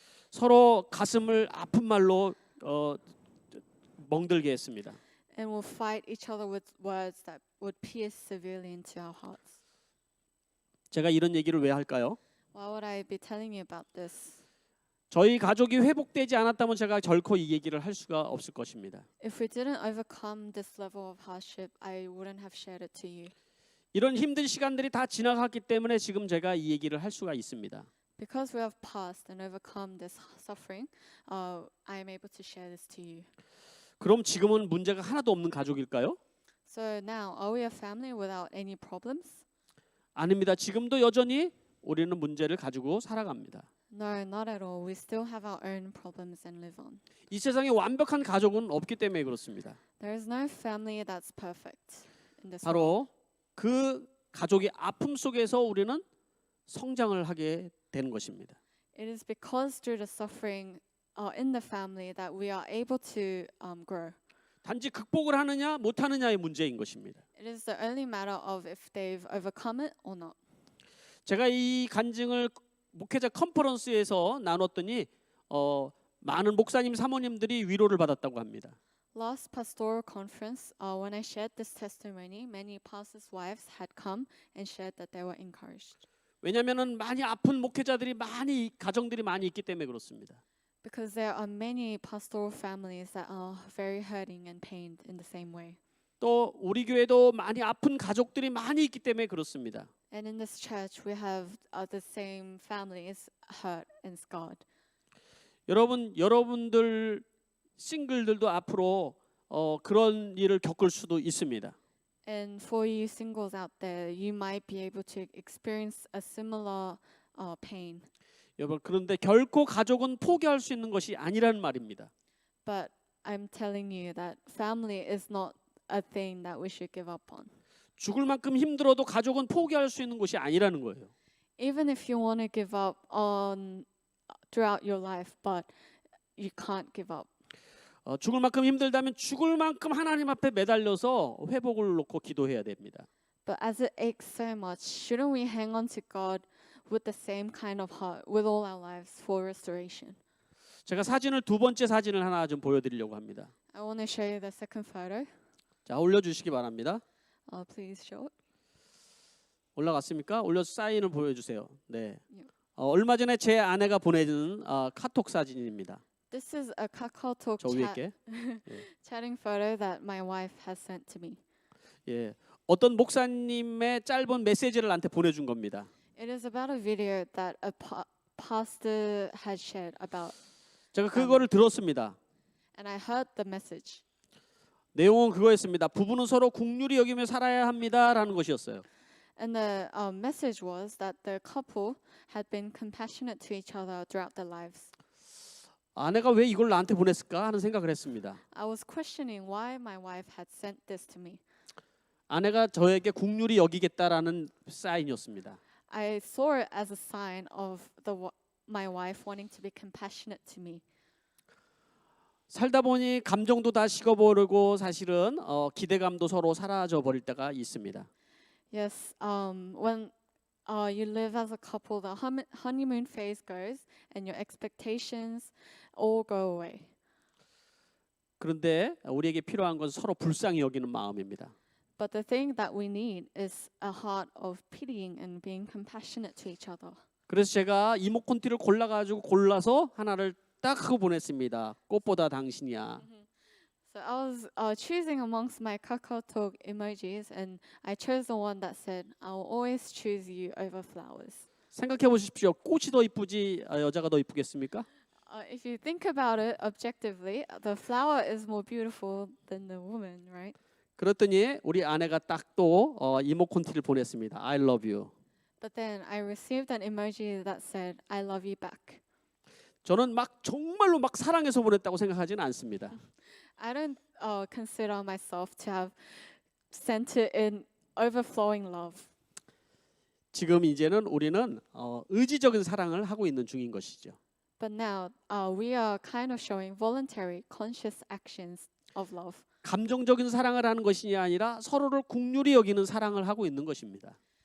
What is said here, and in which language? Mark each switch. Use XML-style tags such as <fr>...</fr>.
<ko>서로 가슴을 아픈 말로 멍들게 했습니다.</ko> <en>And we'll fight each other with words that would pierce severely into our hearts.</en> <ko>제가 이런 얘기를 왜 할까요?</ko> <en>Why would I be telling you about this?</en> <ko>저희 가족이 회복되지 않았다면 제가 결코 이 얘기를 할 수가 없을 것입니다.</ko> <en>If we didn't overcome this level of hardship, I wouldn't have shared it to you.</en> <ko>이런 힘든 시간들이 다 지나갔기 때문에 지금 제가 이 얘기를 할 수가 있습니다.</ko> <en>Because we have passed and overcome this suffering, I am able to share this to you.</en> <ko>그럼 지금은 문제가 하나도 없는 가족일까요?</ko> <en>So now, are we a family without any problems?</en> <ko>아닙니다. 지금도 여전히 우리는 문제를 가지고 살아갑니다.</ko> <en>No, not at all. We still have our own problems and live on.</en> <ko>이 세상에 완벽한 가족은 없기 때문에 그렇습니다.</ko> <en>There is no family that's perfect in this world.</en> <ko>바로 그 가족의 아픔 속에서 우리는 성장을 하게 되는 것입니다.</ko> <en>It is because through the suffering in the family that we are able to grow.</en> <ko>단지 극복을 하느냐 못하느냐의 문제인 것입니다.</ko> <en>It is the only matter of if they've overcome it or not.</en> <ko>제가 이 간증을 목회자 컨퍼런스에서 나눴더니 많은 목사님 사모님들이 위로를 받았다고 합니다.</ko> <en>Last pastoral conference, when I shared this testimony, many pastors' wives had come and shared that they were encouraged.</en> <ko>왜냐하면은 많이 아픈 목회자들이 가정들이 많이 있기 때문에 그렇습니다.</ko> <en>Because there are many pastoral families that are very hurting and pained in the same way.</en> <ko>또 우리 교회도 많이 아픈 가족들이 많이 있기 때문에 그렇습니다.</ko> <en>And in this church, we have the same families hurt and scarred.</en> <ko>여러분들 싱글들도 앞으로 그런 일을 겪을 수도 있습니다.</ko> <en>And for you singles out there, you might be able to experience a similar pain.</en> <ko>여러분 그런데 결코 가족은 포기할 수 있는 것이 아니라는 말입니다.</ko> <en>But I'm telling you that family is not a thing that we should give up on.</en> <ko>죽을 만큼 힘들어도 가족은 포기할 수 있는 것이 아니라는 거예요.</ko> <en>Even if you want to give up on throughout your life, but you can't give up.</en> <ko>죽을 만큼 힘들다면 죽을 만큼 하나님 앞에 매달려서 회복을 놓고 기도해야 됩니다.</ko> <en>But as it aches so much, shouldn't we hang on to God with the same kind of heart with all our lives for restoration?</en> <ko>제가 두 번째 사진을 하나 좀 보여드리려고 합니다.</ko> <en>I want to show you the second photo.</en> <ko>자, 올려주시기 바랍니다.</ko> <en>Please show it.</en> <ko>올라갔습니까? 올려서 사인을 보여주세요. 네.</ko> <en>Yeah.</en> <ko>얼마 전에 제 아내가 보내준 카톡 사진입니다.</ko> <en>This is a KakaoTalk</en> <ko>저 위에 게.</ko> <en>chatting photo that my wife has sent to me.</en> <ko>예. 어떤 목사님의 짧은 메시지를 나한테 보내준 겁니다.</ko> <en>It is about a video that a pastor had shared about,</en> <ko>제가 그거를 들었습니다.</ko> <en>and I heard the message.</en> <ko>내용은 그거였습니다. 부부는 서로 긍휼히 여기며 살아야 합니다라는 것이었어요.</ko> <en>And the message was that the couple had been compassionate to each other throughout their lives.</en> <ko>아내가 왜 이걸 나한테 보냈을까 하는 생각을 했습니다.</ko> <en>I was questioning why my wife had sent this to me.</en> <ko>아내가 저에게 국률이 여기겠다라는 사인이었습니다.</ko> <en>I saw it as a sign of my wife wanting to be compassionate to me.</en> <ko>살다 보니 감정도 다 식어버리고 사실은 기대감도 서로 사라져 버릴 때가 있습니다.</ko> <en>Yes, when you live as a couple, the honeymoon phase goes and your expectations all go away.</en> <ko>그런데 우리에게 필요한 건 서로 불쌍히 여기는 마음입니다.</ko> <en>But the thing that we need is a heart of pitying and being compassionate to each other.</en> <ko>그래서 제가 이모콘티를 골라서 하나를 딱 하고 보냈습니다. 꽃보다 당신이야.</ko> <en>So I was choosing amongst my KakaoTalk emojis, and I chose the one that said, "I will always choose you over flowers."</en> <ko>생각해 보십시오. 꽃이 더 이쁘지 여자가 더 이쁘겠습니까?</ko> <en>If you think about it objectively, the flower is more beautiful than the woman, right?</en> <ko>그랬더니 우리 아내가 딱 또 이모콘티를 보냈습니다.</ko> <en>I love you. But then I received an emoji that said, "I love you back."</en> <ko>저는 정말로 사랑해서 보냈다고 생각하지는 않습니다.</ko> <en>I don't consider myself to have sent it in overflowing love.</en> <ko>지금 이제는 우리는 의지적인 사랑을 하고 있는 중인 것이죠.</ko> <en>But now we are kind of showing voluntary, conscious actions of love.</en> <ko>감정적인 사랑을 하는 것이 아니라 서로를 국률이 여기는 사랑을 하고 있는 것입니다.</ko>